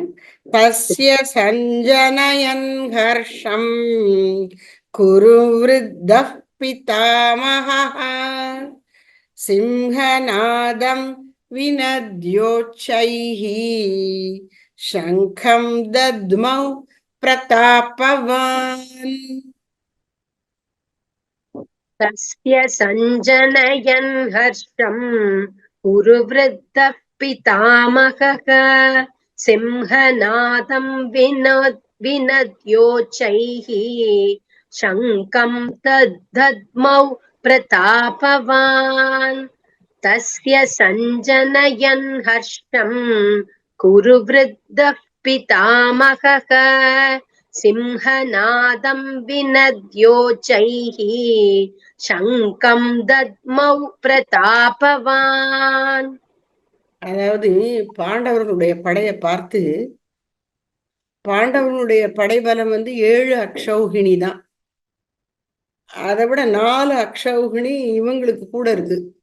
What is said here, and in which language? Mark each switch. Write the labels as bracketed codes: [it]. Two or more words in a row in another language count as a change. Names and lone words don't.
[sa] तस्य सञ्जनयन् हर्षम् कुरु वृद्धः पितामहः सिंहनादं विनद्योच्चैः शङ्खं दध्मौ प्रतापवान्. तस्य सञ्जनयन् हर्षम् कुरु वृद्धः पितामहः सिंहनादं विनद्योच्चैः शङ्खं तद्धद्मौ प्रतापवान्. तस्य सञ्जनयन् हर्षम् कुरु वृद्धः पितामहः सिंहनादं विनद्योच्चैः शङ्खं दध्मौ प्रतापवान्. [ta] அதாவது பாண்டவர்களுடைய படையை பார்த்து, பாண்டவர்களுடைய படைபலம் 7 அக்ஷௌகிணி தான். அதை விட 4 அக்ஷௌகிணி இவங்களுக்கு கூட இருக்கு.